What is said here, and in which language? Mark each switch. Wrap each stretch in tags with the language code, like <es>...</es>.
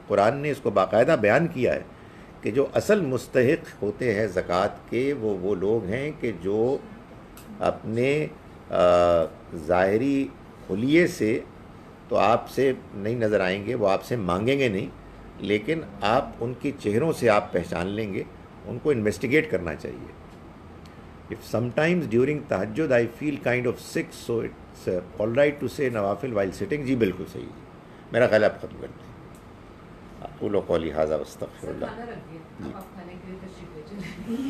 <ur>قرآن نے اس کو باقاعدہ بیان کیا ہے کہ جو اصل مستحق ہوتے ہیں زکوٰۃ کے وہ لوگ ہیں کہ جو اپنے ظاہری خلیے سے تو آپ سے نہیں نظر آئیں گے، وہ آپ سے مانگیں گے نہیں، لیکن آپ ان کے چہروں سے آپ پہچان لیں گے. ان کو انویسٹیگیٹ کرنا چاہیے.</ur> <en>If sometimes during tahajjud I feel kind of sick, so it's all right to say nawafil while sitting.</en> <ur>جی بالکل صحیح ہے، میرا خیال آپ ختم کرتے ہیں.</ur> <ar>اقول قولی ھذا واستغفر اللہ.</ar> <ur>کھانا رکھ دیا، اب آپ کھانے کے لیے تشریف لے چلیں.</ur>